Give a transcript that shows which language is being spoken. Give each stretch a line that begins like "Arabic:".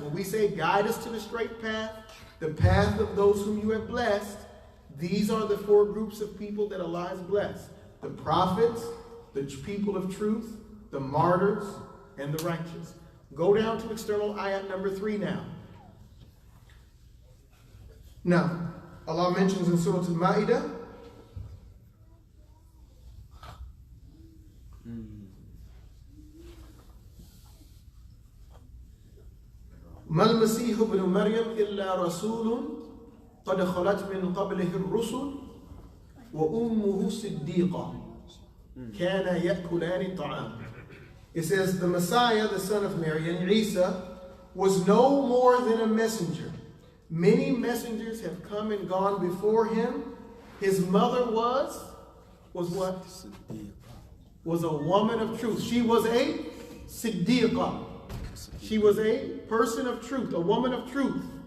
English: When we say guide us to the straight path, the path of those whom you have blessed, these are the 4 groups of people that Allah has blessed. The prophets, the people of truth, the martyrs, and the righteous. Go down to external ayat number 3 now. Now, Allah mentions in Surah Al-Ma'idah,
Arabic: ما المسيح ابن مريم إلا رسول قد خلت من قبله الرسل وأمه صديقة كان يأكلان الطعام.
English: It says the Messiah, the son of Mary, and Isa, was no more than a messenger. Many messengers have come and gone before him. His mother was what? Was a woman of truth. She was a Siddiqah. She was a person of truth, a woman of truth.